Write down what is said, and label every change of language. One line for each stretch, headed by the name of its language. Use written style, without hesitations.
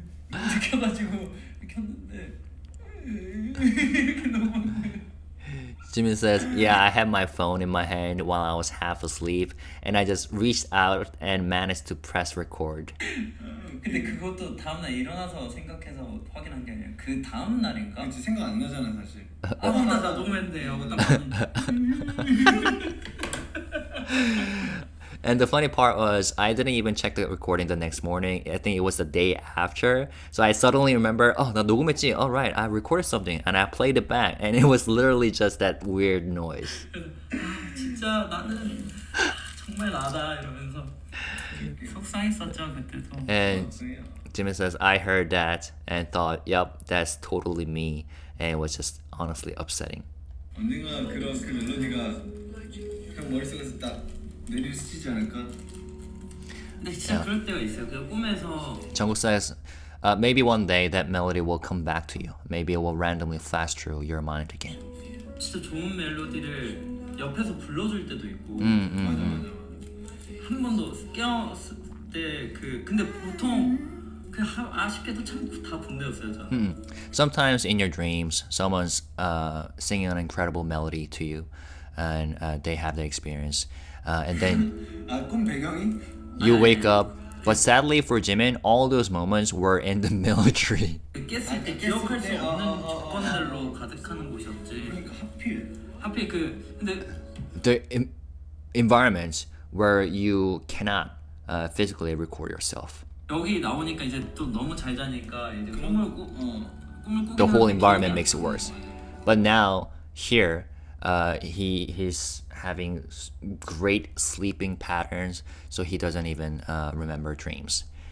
Korean: 느껴가지고 켰는데 이렇게 너무.
English: Jimin says, yeah, I had my phone in my hand while I was half asleep, and I just reached out and managed to press record.
Korean: 근데 그것도 다음날 일어나서 생각해서 확인한 게 아니라 그 다음 날인가? 그치, 생각 안 나잖아 사실. 나 녹음했는데 하고 딱 봤는데.
English: And the funny part was, I didn't even check the recording the next morning. I think it was the day after. So I suddenly remember, oh,
Korean: 나 녹음했지.
English: Oh, right, I recorded something. And I played it back. And it was literally just that weird noise.
Korean: 진짜 나는 정말 나다 이러면서 속상했었죠 그때도.
English: And Jimin says, I heard that and thought, yep, that's totally me. And it was just honestly upsetting.
Korean: 언젠가 그런 그 멜로디가 형 머릿속에서 딱 내려지지 않을까? 근데 진짜 그럴 때가 있어요. 그 꿈에서
English: Jungkook says, maybe one day that melody will come back to you. Maybe it will randomly flash through your mind again.
Korean: 진짜 좋은 멜로디를 옆에서 불러줄 때도 있고 맞아. 한 번도 깨웠을 때 근데 보통 아쉽게도 참 다 군대였어요 저는.
English: Sometimes in your dreams, someone's singing an incredible melody to you, and they have the experience, and then
Korean: 꿈 배경이?
English: you wake up. But sadly for Jimin, all those moments were in the military.
Korean: 깼을 때 기억할 수 없는 조건들로 가득하는 곳이었지. 그러니까 하필 근데
English: The environments where you cannot physically record yourself.
Korean: 여기 나오니까 이제 또 너무 잘 자니까 이제 꿈을 꾸긴
English: The whole
Korean: 하는데
English: environment
Korean: 기억이
English: makes it
Korean: 안 나.
English: worse. But now here, he's having great sleeping patterns, so he doesn't even remember dreams.